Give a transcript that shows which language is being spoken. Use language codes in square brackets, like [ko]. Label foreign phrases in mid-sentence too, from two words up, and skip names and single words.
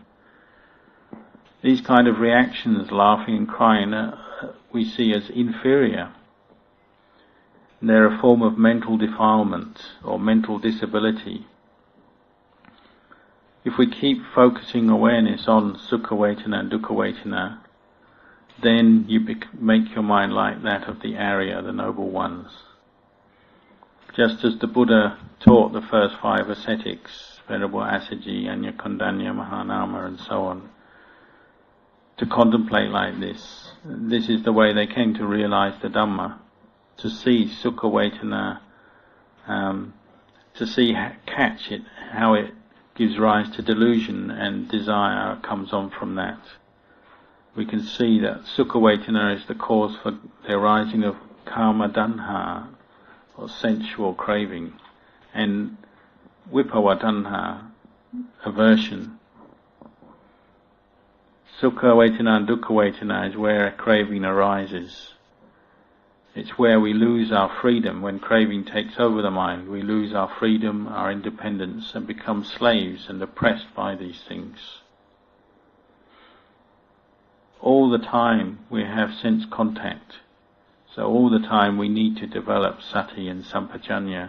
[en] These kind of reactions, laughing and crying, we see as inferior. They're a form of mental defilement or mental disability. If we keep focusing awareness on [pi] sukha vedana [en] and [pi] dukkha vedana, [en] then you make your mind like that of the Arya, the noble ones. Just as the Buddha taught the first 5 ascetics, Venerable Assaji, Anyakondanya, Mahanama and so on, to contemplate like this. This is the way they came to realize the Dhamma, to see [pi] sukha vedana, [en] to catch it, how it gives rise to delusion and desire comes on from that. We can see that [pi] sukha vedana [en] is the cause for the arising of [pi] kama tanha, [en] or sensual craving, and [pi] vibhava tanha, [en] aversion. [pi] Sukha vedana [en] and [pi] dukkha vedana [en] is where a craving arises. It's where we lose our freedom. When craving takes over the mind, we lose our freedom, our independence, and become slaves and oppressed by these things. All the time we have sense contact, so all the time we need to develop sati and sampajanya.